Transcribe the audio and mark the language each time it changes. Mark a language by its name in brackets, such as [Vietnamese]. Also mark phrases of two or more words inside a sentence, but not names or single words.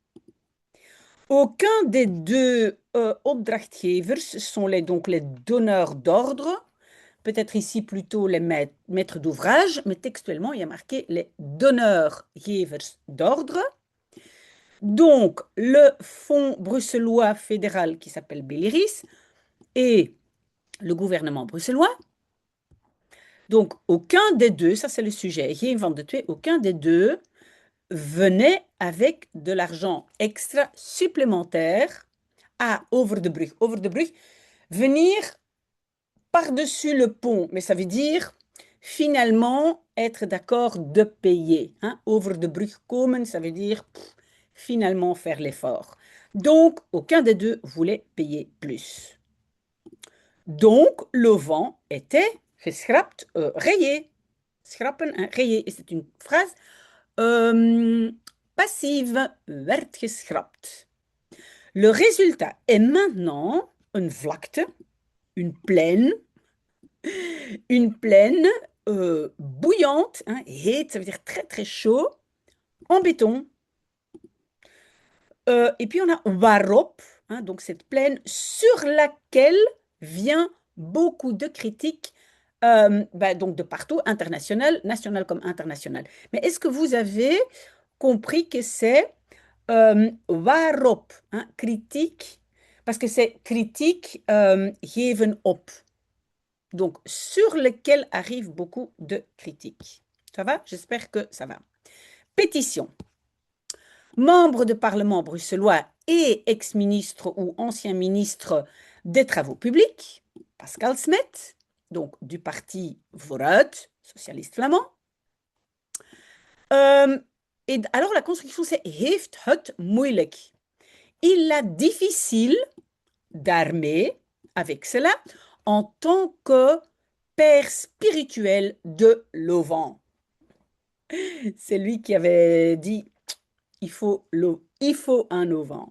[French] Aucun des deux opdrachtgevers sont donc les donneurs d'ordre, peut-être ici plutôt les maîtres d'ouvrage, mais textuellement il y a marqué les donneurs-gevers d'ordre. Donc le fonds bruxellois fédéral qui s'appelle Beliris et le gouvernement bruxellois Donc, aucun des deux, ça c'est le sujet, [Dutch] geen van de twee, [French] aucun des deux venait avec de l'argent extra supplémentaire à [Dutch] over de brug. Over de brug, [French] venir par-dessus le pont, mais ça veut dire finalement être d'accord de payer. Hein? [Dutch] Over de brug komen, [French] ça veut dire finalement faire l'effort. Donc, aucun des deux voulait payer plus. Donc, le vent était geschrapt, rayé. Schrappen, hein, rayé. Et c'est une phrase passive, [Dutch] werd geschrapt. [French] Le résultat est maintenant une vlakte, une plaine, bouillante, hein, heet, ça veut dire très très chaud, en béton. Et puis on a waarop, hein, donc cette plaine sur laquelle vient beaucoup de critiques, donc de partout, international, national comme international. Mais est-ce que vous avez compris que c'est waarop, hein, critique, parce que c'est critique [Dutch] geven op, [French] donc sur lequel arrivent beaucoup de critiques. Ça va? J'espère que ça va. Pétition. Membre de parlement bruxellois et ex-ministre ou ancien ministre des Travaux publics, Pascal Smet, donc du parti Vooruit, socialiste flamand. Et alors la construction, c'est [Dutch] heeft het moeilijk. [French] Il a difficile d'armée avec cela en tant que père spirituel de l'auvent. C'est lui qui avait dit il faut un auvent.